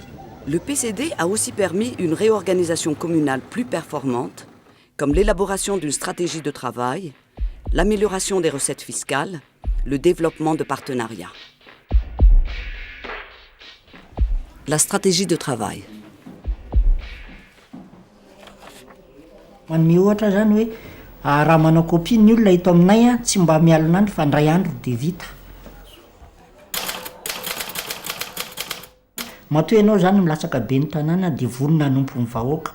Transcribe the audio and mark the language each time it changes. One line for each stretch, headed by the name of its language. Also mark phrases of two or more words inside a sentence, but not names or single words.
French: Le PCD a aussi permis une réorganisation communale plus performante, comme l'élaboration d'une stratégie de travail, l'amélioration des recettes fiscales, le développement de partenariats. La stratégie de travail.
Malagasy: Manome ohatra zany hoe raha manao copie ny olona eto aminay tsy mba mialina andro fa ndray andro dia vita. Matoa ianao zany milatsaka be ny tanàna dia vonona hanompo ny vahoaka.